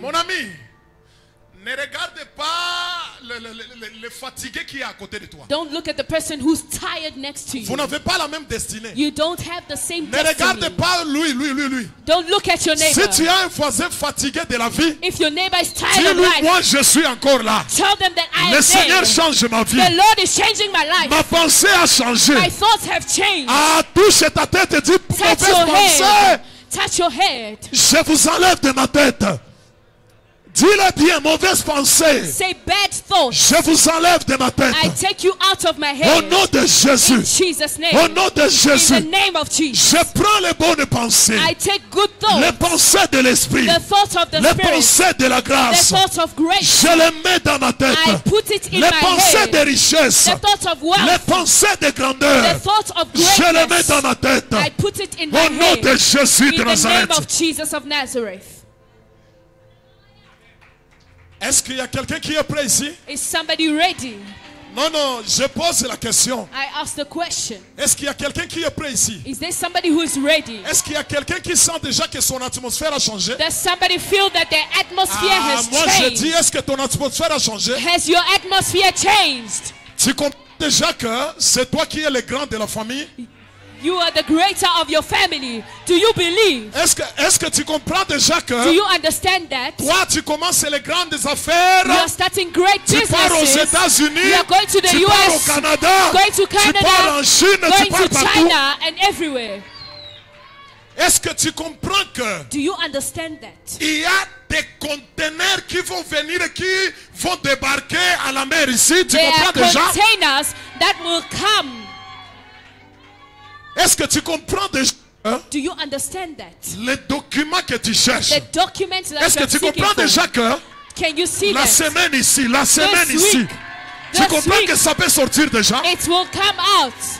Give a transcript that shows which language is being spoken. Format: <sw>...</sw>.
<fr>Mon ami, ne regarde pas le fatigué qui est à côté de toi.</fr> <en>Don't look at the person who's tired next to</en> <fr>Vous</fr> <en>you.</en> <fr>n'avez pas la même destinée.</fr> <en>You don't have the same</en> <fr>Ne regarde</fr> <en>destiny.</en> <fr>pas lui.</fr> <en>Don't look at your</en> <fr>Si</fr> <en>neighbor.</en> <fr>tu as un voisin fatigué de la vie,</fr> <en>If your neighbor is tired of</en> <fr>dis-lui,</fr> <en>life,</en> <fr>moi je suis encore là.</fr> <en>tell them that I</en> <fr>Le</fr> <en>am</en> <fr>Seigneur</fr> <en>there.</en> <fr>change ma vie.</fr> <en>The Lord is changing my life.</en> <fr>Ma pensée a changé.</fr> <en>My thoughts have changed.</en> <fr>Ah, touche ta tête et dis,</fr> <en>Touch</en> <fr>mauvaise</fr> <en>your</en> <fr>pensée,</fr> <en>head. Touch your head.</en> <fr>je vous enlève de ma tête. Dis-le bien, mauvaise pensée,</fr> <en>Say bad thoughts.</en> <fr>je vous enlève de ma tête.</fr> <en>I take you out of my</en> <fr>Au</fr> <en>head.</en> <fr>nom de</fr> <en>In</en> <fr>Jésus.</fr> <en>Jesus'</en> <fr>Au</fr> <en>name.</en> <fr>nom de</fr> <en>In the</en> <fr>Jésus.</fr> <en>name of Jesus.</en> <fr>Je prends les bonnes pensées.</fr> <en>I take good</en> <fr>Les</fr> <en>thoughts.</en> <fr>pensées de l'esprit.</fr> <en>The thoughts of the</en> <fr>Les</fr> <en>Spirit.</en> <fr>pensées de la</fr> <en>The</en> <fr>grâce.</fr> <en>thoughts of grace.</en> <fr>Je les mets dans ma tête.</fr> <en>I put it in</en> <fr>Les</fr> <en>my</en> <fr>pensées de</fr> <en>head.</en> <fr>richesse.</fr> <en>The thoughts of</en> <fr>Les</fr> <en>wealth.</en> <fr>pensées de</fr> <en>The</en> <fr>grandeur.</fr> <en>thoughts of</en> <fr>Je les mets</fr> <en>greatness.</en> <fr>dans ma tête.</fr> <en>I put it in my</en> <fr>Au nom de</fr> <en>head.</en> <fr>Jésus</fr> <en>In</en> <fr>de</fr> <en>the name</en> <fr>Nazareth.</fr> <en>of Jesus of Nazareth.</en> <fr>Est-ce qu'il y a quelqu'un qui est prêt ici?</fr> <en>Is somebody ready?</en> <fr>Non, non, je pose la question.</fr> <en>I ask the question.</en> <fr>Est-ce qu'il y a quelqu'un qui est prêt ici?</fr> <en>Is there somebody who is ready?</en> <fr>Est-ce qu'il y a quelqu'un qui sent déjà que son atmosphère a changé?</fr> <en>Does somebody feel that their atmosphere</en> <fr>Ah,</fr> <en>has</en> <fr>moi je dis,</fr> <en>changed?</en> <fr>est-ce que ton atmosphère a changé?</fr> <en>Has your atmosphere changed?</en> <fr>Tu comprends déjà que c'est toi qui es le grand de la famille?</fr> <en>You are the greater of your family. Do you believe?</en> <fr>Est-ce que tu comprends déjà</fr> <en>Do</en> <fr>que</fr> <en>you understand that?</en> <fr>toi tu commences les grandes affaires?</fr> <en>You are starting great</en> <fr>Tu pars aux</fr> <en>businesses.</en> <fr>États-Unis,</fr> <en>You are going to the</en> <fr>tu pars au</fr> <en>US,</en> <fr>Canada,</fr> <en>going to</en> <fr>tu pars en</fr> <en>Canada,</en> <fr>Chine, tu</fr> <en>going</en> <fr>pars</fr> <en>to</en> <fr>partout.</fr> <en>China, and everywhere.</en> <fr>Est-ce que tu comprends que</fr> <en>Do you understand that?</en> <fr>il y a des conteneurs qui vont venir et qui vont débarquer à la mer ici? Tu</fr> <en>There are</en> <fr>comprends déjà?</fr> <en>containers that will come.</en> <fr>Est-ce que tu comprends déjà</fr> <en>Do you understand that?</en> <fr>les documents que tu cherches?</fr> <en>The documents that</en> <fr>Est-ce que</fr> <en>you're</en> <fr>tu</fr> <en>seeking</en> <fr>comprends</fr> <en>for.</en> <fr>déjà que</fr> <en>Can you see</en> <fr>la</fr> <en>that?</en> <fr>semaine ici, la semaine</fr> <en>This</en> <fr>ici,</fr> <en>week,</en> <fr>tu</fr> <en>this</en> <fr>comprends</fr> <en>week,</en> <fr>que ça peut sortir déjà?</fr> <en>It will come out.</en>